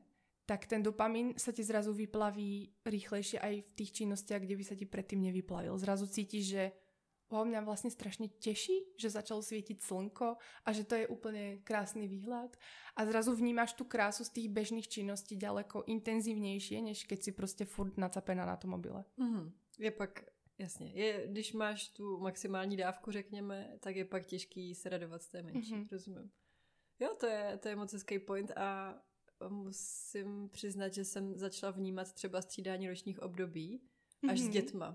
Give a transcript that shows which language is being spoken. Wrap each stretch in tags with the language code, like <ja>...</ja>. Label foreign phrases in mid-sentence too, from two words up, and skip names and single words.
<sk>Tak ten dopamín sa ti zrazu vyplaví rýchlejšie aj v tých činnostiach, kde by sa ti predtým nevyplavil. Zrazu cítiš, že mňa vlastne strašne teší, že začalo svietiť slnko a že to je úplne krásny výhľad. A zrazu vnímaš tú krásu z tých bežných činností ďaleko intenzívnejšie, než keď si proste furt nacapená na tom mobile.</sk> <cs>Je pak, jasně, když máš tu maximální dávku, řekněme, tak je pak těžký se radovat z té menší, rozumím. Jo, to je moc hezký point a musím přiznat, že jsem začala vnímat třeba střídání ročních období až s dětma.</cs>